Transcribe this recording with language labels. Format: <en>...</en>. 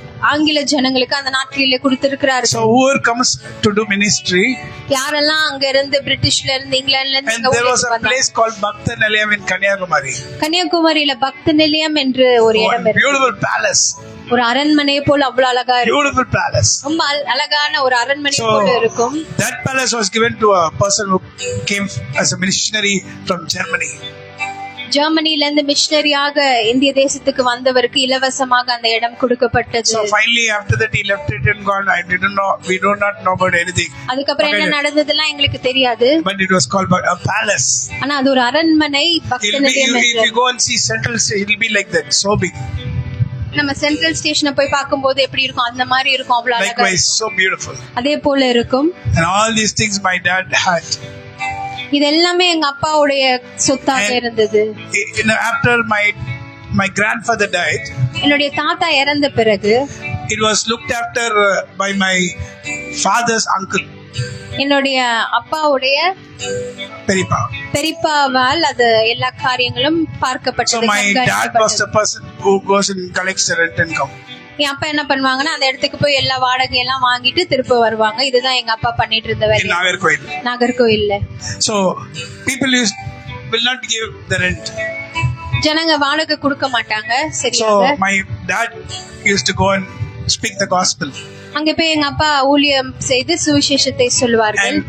<ta>ஆங்கில ஜனங்களுக்கு அந்த நாட்டிலே கொடுத்திருக்கிறார்கள்.</ta> <en>So whoever comes to do ministry,</en> <ta>யாரெல்லாம் அங்க இருந்து பிரிட்டிஷ்ல இருந்து இங்கிலாந்துல இருந்து</ta> <en>and there was a place called Bhakta Nilayam in Kanyakumari.</en> <ta>கன்னியாகுமரியில பக்த நிலையம் என்று ஒரு இடம் இருக்கு.</ta> <en>Beautiful palace.</en> <ta>ஒரு அரண்மனை போல அவ்வளவு அழகா இருக்கும்.</ta> <en>Beautiful palace.</en> <ta>ரொம்ப அழகான ஒரு அரண்மனை போல இருக்கும்.</ta> <en>That palace was given to a person who came as a missionary from Germany.</en> <ta>ஜெர்மனில இருந்து மிஷனரியாக இந்திய தேசத்துக்கு வந்தவருக்கு இலவசமாக அந்த இடம் கொடுக்கப்பட்டது.</ta> <en>So finally after that he left it and gone. We do not know about anything.</en> <ta>அதுக்கப்புறம் என்ன நடந்ததெல்லாம் எங்களுக்கு தெரியாது.</ta> <en>But it was called a palace.</en> <ta>ஆனா அது ஒரு அரண்மனை, பக்த நிலையம்.</ta> <en>If you go and see Central Station, it will be like that, so big.</en> <ta>நம்ம சென்ட்ரல் ஸ்டேஷனை போய் பார்க்கும்போது எப்படி இருக்கும் அந்த மாதிரி இருக்கும். அவ்வளவு அழகா,</ta> <en>Likewise, so beautiful.</en> <ta>அதே போல இருக்கும்.</ta> <en>And all these things my dad had.</en> <ta>இது எல்லாமே எங்க அப்பாவுடைய சொத்தாக இருந்தது.</ta> <en>After my grandfather died,</en> <ta>என்னுடைய தாத்தா இறந்த பிறகு</ta> <en>it was looked after by my father's uncle.</en> <ta>என்னுடைய அப்பாவுடைய பெரியப்பாவால் அது எல்லா காரியங்களும் பார்க்கப்பட்டது.</ta> <en>So my dad was the person who goes and collects the rent and come.</en> <ta>என் அப்பா என்ன பண்ணுவாங்கன்னா அந்த இடத்துக்கு போய் எல்லா வாடகை எல்லாம் வாங்கிட்டு திரும்ப வருவாங்க. இதுதான் எங்க அப்பா பண்ணிட்டு இருந்த வேலை நாகர்கோயில்ல.</ta> <en>So people will not give the rent.</en> <ta>ஜனங்க வாடகை கொடுக்க மாட்டாங்க.</ta> <en>So my dad used to go and speak the gospel.</en> <ta>அங்க போய் எங்க அப்பா ஊழியம் செய்து சுவிசேஷத்தை சொல்வார்கள்.</ta>